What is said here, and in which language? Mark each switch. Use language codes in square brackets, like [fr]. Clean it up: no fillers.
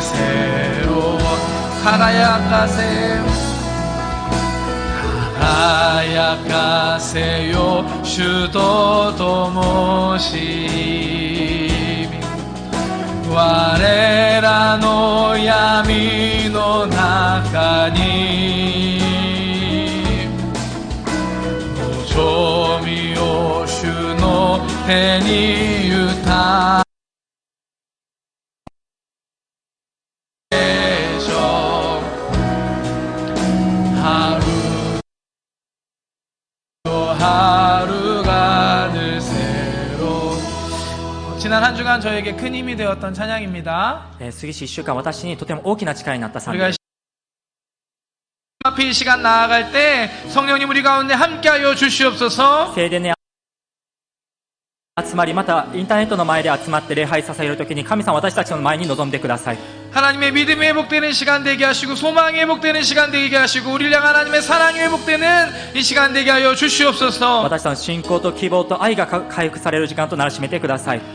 [ko] 새로워 [ja] 輝かせよ主と共し我らの闇の中に望みを主の手に委 [ko] 지난 한 주간 저에게 큰 힘이 되었던 찬양입니다. [ja] 過ぎし1週間私にとても大きな力になった賛美 [ko] 우리가 앞에 이 시간 나아갈 때 성령님 우리 가운데 함께하여 주시옵소서. [ja] 聖殿に集まりまたインターネットの前で集まって礼拝させるときに神様私たちの前に臨んでください [ko] 하나님의 믿음이 회복되는 시간 되게 하시고 소망이 회복되는 시간 되게 하시고 우리를 향한 하나님의 사랑이 회복되는 이 시간 되게 하여 주시옵소서. [ja] 私たちの信仰と希望と愛が回復される時間となるしめてください